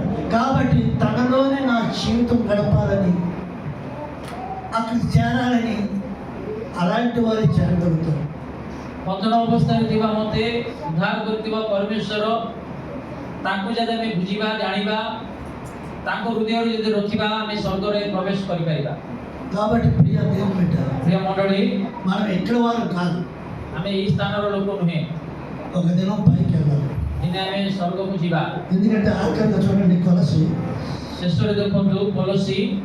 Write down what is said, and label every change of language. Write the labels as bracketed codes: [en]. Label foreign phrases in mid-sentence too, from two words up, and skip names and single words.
[te] కాబట్టి తనలోనే నా జీవితం గడపాలని, అక్కడికి చేరాలని అలాంటి వారు చేరగలుగుతారు. [or] ପତନ ଅବସ୍ଥାରେ ଥିବା ମୋତେ ଉଦ୍ଧାର କରିଥିବା ପରମେଶ୍ୱର ତାଙ୍କୁ ଯଦି ଆମେ ବୁଝିବା, ଜାଣିବା, ତାଙ୍କ ହୃଦୟରେ ଯଦି ରଖିବା ଆମେ ସ୍ୱର୍ଗରେ ପ୍ରବେଶ କରିପାରିବା। [te] కాబట్టి ప్రియ దేవుని బిడ్డ, [or] ପ୍ରିୟ ମଣ୍ଡଳୀ, [te] మనం ఎక్కడ వారు కాదు. [or] ଆମେ ଏଇ ସ୍ଥାନର ଲୋକ ନୁହେଁ। [te] ఒక దినం పైకి వెళ్ళాలి. [or] ଦିନେ ଆମେ ସ୍ୱର୍ଗକୁ ଯିବା। [te] ఎందుకంటే ఆఖరిగా చూడండి, కొలసి [or] ଶେଷରେ ଦେଖନ୍ତୁ କଲୋସି